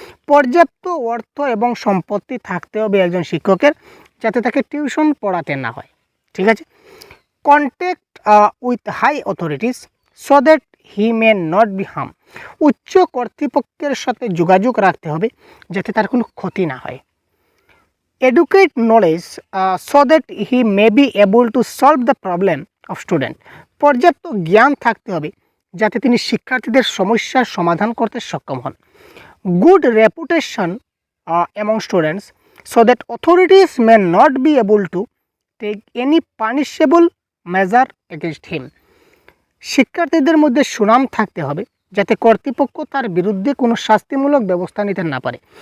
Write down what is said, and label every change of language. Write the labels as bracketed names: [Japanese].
[Bangla] পর্যাপ্ত অর্থ এবং সম্পত্তি থাকতে হবে একজন শিক্ষকের, যাতে তাকে টিউশন পড়াতে না হয়। [English] ঠিক আছে, contact with high authorities so that he may not be harm. [Bangla] উচ্চ কর্তৃপক্ষের সাথে যোগাযোগ রাখতে হবে, যাতে তার কোনো ক্ষতি না হয়। [English] educate knowledge so that he may be able to solve the problem of student. [Bangla] পর্যাপ্ত জ্ঞান থাকতে হবে যাতে তিনি শিক্ষার্থীদের সমস্যার সমাধান করতে সক্ষম হন। [English] Good reputation among students so that authorities may not be able to take any punishable measure against him. [Bangla] শিক্ষার্থীদের মধ্যে সুনাম থাকতে হবে যাতে কর্তৃপক্ষ তার বিরুদ্ধে কোনো শাস্তিমূলক ব্যবস্থা নিতে না পারে।